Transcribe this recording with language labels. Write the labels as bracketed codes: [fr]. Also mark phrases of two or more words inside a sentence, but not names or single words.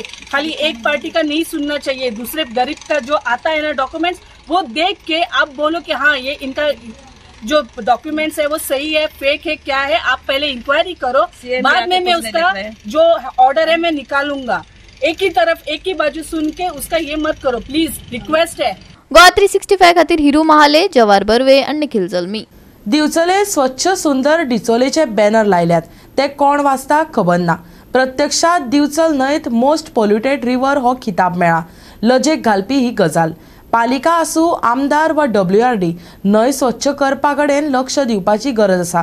[hi] खाली एक पार्टी का नहीं सुनना चाहिए, दूसरे गरीब का जो आता है ना डॉक्यूमेंट्स, वो देख के आप बोलो कि हाँ ये इनका जो डॉक्यूमेंट्स है वो सही है, फेक है, क्या है। आप पहले इंक्वायरी करो, बाद में मैं उसका जो ऑर्डर है मैं निकालूंगा। एक ही तरफ एक ही बाजू सुन के उसका ये मत करो प्लीज, रिक्वेस्ट है। [kok] गोवा 365 खातीर हिरू महाले, जवाहर बर्वे आणि निखिल जल्मी। दिवचले स्वच्छ सुंदर डिचोलेचे बॅनर लायल्यात, ते कोण वाचता खबर ना। प्रत्यक्षात दिवचल न्हंयत [en] most polluted river [kok] हो खिताब मेळा। लजेक घालपी ही गजाल। पालिका आसूं, आमदार वा WRD न्हंय स्वच्छ करपा कडेन लक्ष दिवपाची गरज आसा।